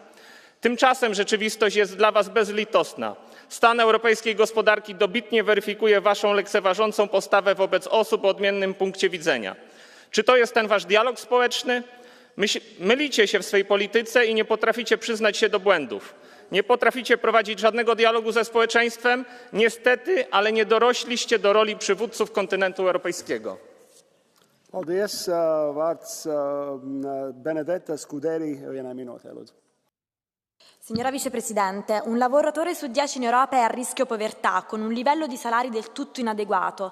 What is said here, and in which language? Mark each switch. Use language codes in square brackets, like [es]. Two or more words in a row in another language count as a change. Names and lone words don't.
[pl] Tymczasem rzeczywistość jest dla was bezlitosna. Stan europejskiej gospodarki dobitnie weryfikuje waszą lekceważącą postawę wobec osób o odmiennym punkcie widzenia. Czy to jest ten wasz dialog społeczny? Mylicie się w swej polityce i nie potraficie przyznać się do błędów. Nie potraficie prowadzić żadnego dialogu ze społeczeństwem. Niestety, ale nie dorośliście do roli przywódców kontynentu europejskiego. [lv] Paldies. Vārds Benedetta Scuderi vienai minūtei, lūdzu. [it] Signora Vicepresidente, un lavoratore su 10 in Europa è a rischio povertà, con un livello di salari del tutto inadeguato.